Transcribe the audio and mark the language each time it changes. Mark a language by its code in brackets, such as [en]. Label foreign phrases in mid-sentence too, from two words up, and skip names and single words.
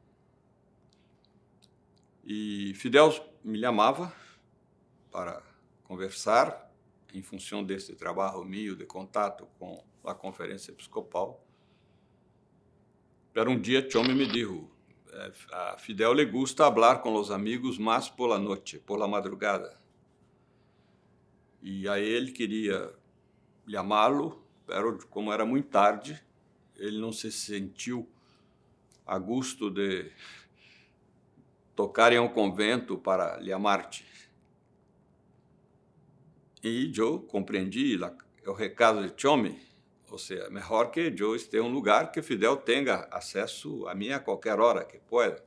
[pt] E Fidel me chamava para conversar em função deste trabalho meu de contato com a Conferência Episcopal. Pero um dia Chome me disse, a Fidel [es] le gusta hablar [pt] com os amigos mais [es] por la noche, por la madrugada. [pt] E aí ele queria chamá-lo, pero como era muito tarde, ele não se sentiu a gosto de tocar em um convento para chamar-te. E eu compreendi o recado de Chome, ou seja, melhor que eu esteja em um lugar que Fidel tenha acesso a mim a qualquer hora que pueda.